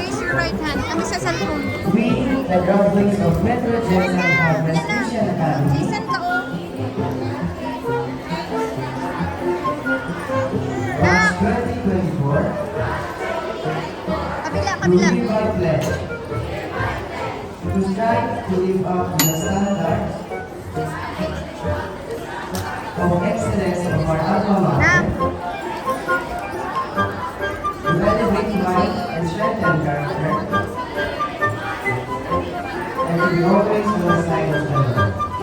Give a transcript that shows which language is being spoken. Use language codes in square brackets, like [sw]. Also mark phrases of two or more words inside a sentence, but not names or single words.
[en] right hand. [tl] Kami sa cellphone. [en] We, the graduates of Metro Jensen Harvest [tl] Yan na. [en] Christian Academy, [tl] Jason ka oh. [en] batch 2024, [tl] Kabila, to kabila. [en] live our pledge, to strive to live up to the standards of excellence of our alma [tl] Na. [en] mater, to elevate mind and strengthen character, and to be always on the side of the Lord.